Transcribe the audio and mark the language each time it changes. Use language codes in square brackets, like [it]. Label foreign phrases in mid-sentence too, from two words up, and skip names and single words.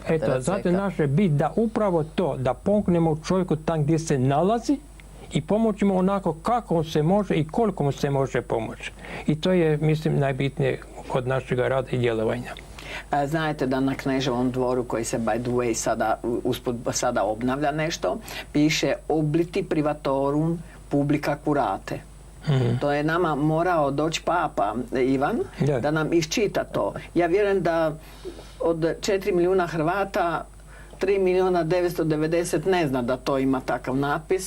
[hr] zato je naše bit da upravo to, da pomognemo čovjeku tam gdje se nalazi i pomoćemo onako kako se može i koliko mu se može pomoći. I to je, mislim, najbitnije kod našeg rada i djelovanja. Znate da na Kneževom dvoru, koji se [en] by the way [hr] sada obnavlja nešto, piše [la] obliti privatorum publica curate. [hr] To je nama morao doći Papa Ivan da nam iščita to. Ja vjerujem da od 4 milijuna Hrvata 3 milijuna 990 ne zna da to ima takav natpis.